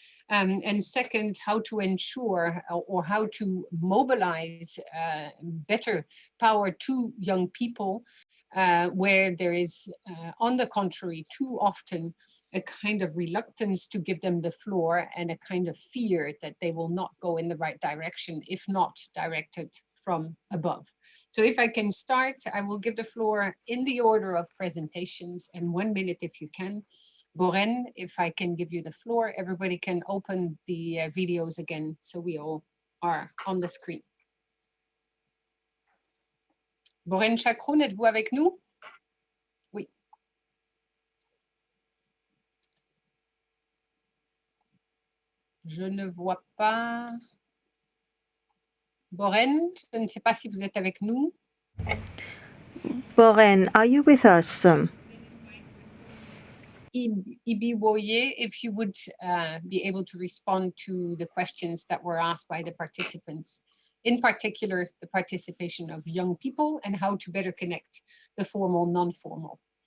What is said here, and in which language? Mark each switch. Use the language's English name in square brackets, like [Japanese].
[English] And second, how to ensure or how to mobilize better power to young people where there is, on the contrary, too often a kind of reluctance to give them the floor and a kind of fear that they will not go in the right direction if not directed from above. So if I can start, I will give the floor in the order of presentations, and 1 minute if you can. Boren, if I can give you the floor, everybody can open the videos again so we all are on the screen. [French] Boren Chakroun, êtes-vous avec nous? Oui. Je ne vois pas. Boren, je ne sais pas si vous êtes avec nous. [English] Boren, are you with us? Ibiwoye, if you would be able to respond to the questions that were asked by the participants, in particular, the participation of young people and how to better connect the formal, non-formal.